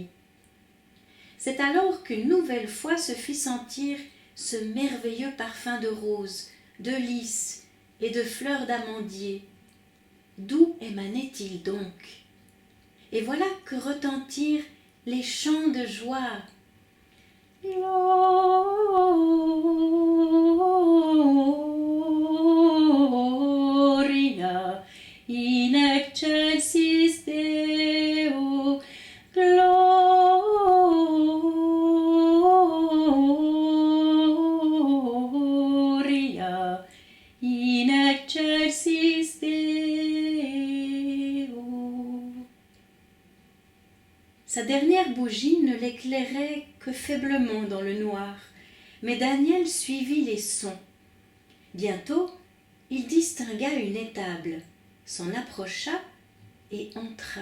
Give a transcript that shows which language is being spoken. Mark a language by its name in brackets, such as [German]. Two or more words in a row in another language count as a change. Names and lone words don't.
[French] C'est alors qu'une nouvelle fois se fit sentir ce merveilleux parfum de roses, de lys et de fleurs d'amandier. D'où émanait-il donc? Et voilà que retentirent les chants de joie. [Latin] Gloria in excelsis Deo, Gloria in excelsis Deo. [French] Sa dernière bougie ne l'éclairait que faiblement dans le noir, mais Daniel suivit les sons. Bientôt, il distingua une étable, s'en approcha et entra.